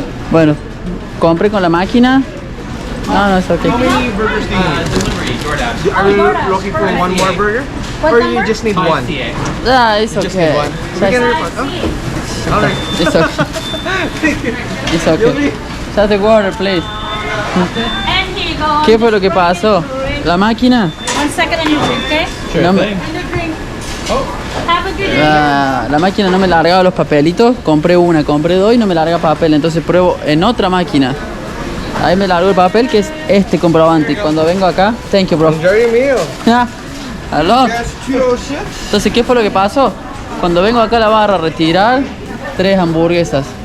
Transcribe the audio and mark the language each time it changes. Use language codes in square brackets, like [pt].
[es] Bueno, compré con la máquina. [en] No, it's okay. How many burgers do you need? Are you looking for one more burger? Or you just need one? Ah, it's okay. Just need one. We can refund. Oh. Alright. It's okay. Thank you. It's okay. Just the water, please. [es] ¿Qué fue lo que pasó? ¿La máquina? [en] 1 second and you drink, okay? Sure [es] No me- [en] thing. And the drink. Oh. Have a good day. [es] La máquina no me largaba los papelitos. Compré una, compré dos y no me larga papel. Entonces pruebo en otra máquina. Ahí me largo el papel, que es este comprobante. Y cuando vengo acá, [en] thank you, bro. Enjoy your meal. [es] Aló. [en] That's 206. [es] Entonces, ¿qué fue lo que pasó? Cuando vengo acá a la barra a retirar 3 hamburguesas.